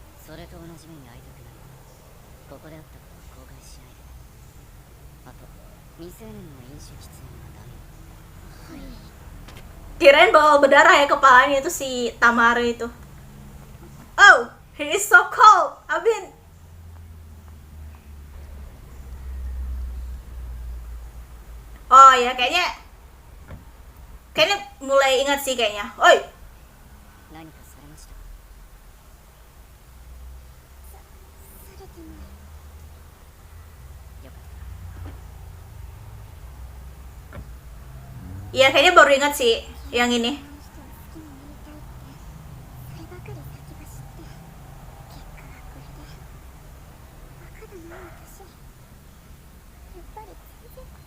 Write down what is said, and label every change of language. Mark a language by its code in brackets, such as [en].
[ja] それと同じ目に遭いたくない。ここであったことを後悔しないで。あと未成年の飲酒喫煙はダメ。はい。 [id] Kirain bakal berdarah ya kepalanya itu si Tamara itu. [en] Oh, he is so cold, Abin. [id] Oh ya, kayaknya mulai ingat sih kayaknya. Oi. [ja] 何かされました？されてない。よかった。 [id] Iya, kayaknya baru ingat sih yang ini. [ja] この人は好きになりたいってそればかり先走って結果はこれで。バカだな私。やっぱり全然。